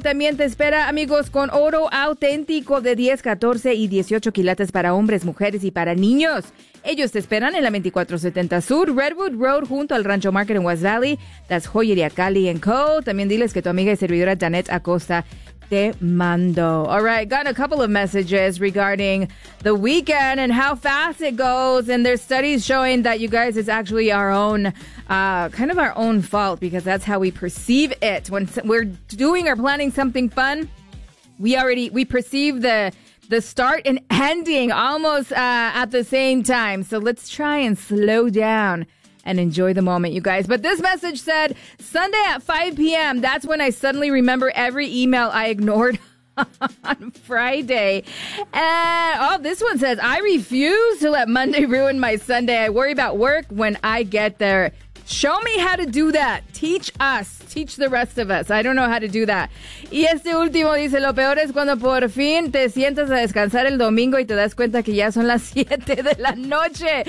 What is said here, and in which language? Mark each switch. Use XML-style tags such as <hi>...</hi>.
<es>también te espera, amigos, con oro auténtico de 10, 14 y 18 quilates para hombres, mujeres y para niños. Ellos te esperan en la 2470 Sur, Redwood Road, junto al Rancho Market en West Valley.</es> <en>That's</en> <es>Joyería Cali & Co. También diles que tu amiga y servidora Janet Acosta te mando.</es> <en>All right, got a couple of messages regarding the weekend and how fast it goes. And there's studies showing that, you guys, it's actually our own, kind of our own fault, because that's how we perceive it. When we're doing or planning something fun, we perceive the start and ending almost at the same time. So let's try and slow down and enjoy the moment, you guys. But this message said, Sunday at 5 p.m., that's when I suddenly remember every email I ignored on Friday. And, oh, this one says, I refuse to let Monday ruin my Sunday. I worry about work when I get there. Show me how to do that. Teach us. Teach the rest of us. I don't know how to do that.</en> <es>Y este último dice, lo peor es cuando por fin te sientas a descansar el domingo y te das cuenta que ya son las 7 de la noche.</es>